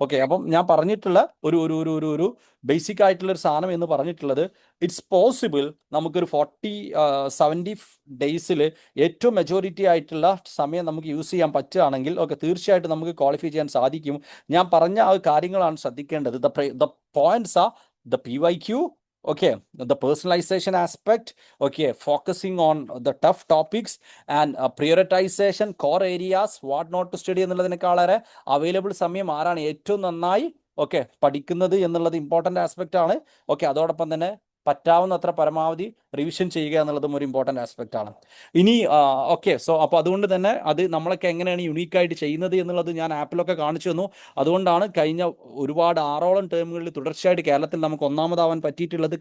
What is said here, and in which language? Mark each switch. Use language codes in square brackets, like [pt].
[ml] അപ്പം ഞാൻ പറഞ്ഞിട്ടുള്ള ഒരു ബേസിക് ആയിട്ടുള്ള ഒരു സാധനം എന്ന് പറഞ്ഞിട്ടുള്ളത്, ഇറ്റ്സ് പോസിബിൾ നമുക്കൊരു 70 ഡേയ്സിൽ ഏറ്റവും മെജോറിറ്റി ആയിട്ടുള്ള സമയം നമുക്ക് യൂസ് ചെയ്യാൻ പറ്റുകയാണെങ്കിൽ തീർച്ചയായിട്ടും നമുക്ക് ക്വാളിഫൈ ചെയ്യാൻ സാധിക്കും. ഞാൻ പറഞ്ഞ ആ കാര്യങ്ങളാണ് ശ്രദ്ധിക്കേണ്ടത്. [en] the points are the PYQ, the personalization aspect, focusing on the tough topics and prioritization, core areas, what not to study [ml] എന്നുള്ളതിനേക്കാളേറെ available സമയം ആരാണ് ഏറ്റവും നന്നായി പഠിക്കുന്നത് എന്നുള്ളത് ഇമ്പോർട്ടൻ്റ് ആസ്പെക്റ്റ് ആണ്. അതോടൊപ്പം തന്നെ പറ്റാവുന്നത്ര പരമാവധി റിവിഷൻ ചെയ്യുക എന്നുള്ളതും ഒരു ഇമ്പോർട്ടൻ്റ് ആസ്പെക്റ്റ് ആണ്. ഇനി അപ്പോൾ അതുകൊണ്ട് തന്നെ അത് നമ്മളൊക്കെ എങ്ങനെയാണ് യുണീക്കായിട്ട് ചെയ്യുന്നത് എന്നുള്ളത് ഞാൻ ആപ്പിലൊക്കെ കാണിച്ചു തന്നു. അതുകൊണ്ടാണ് കഴിഞ്ഞ ഒരുപാട് 6ഓളം ടേമുകളിൽ തുടർച്ചയായിട്ട് കേരളത്തിൽ നമുക്ക് ഒന്നാമതാവാൻ പറ്റിയിട്ടുള്ളത്.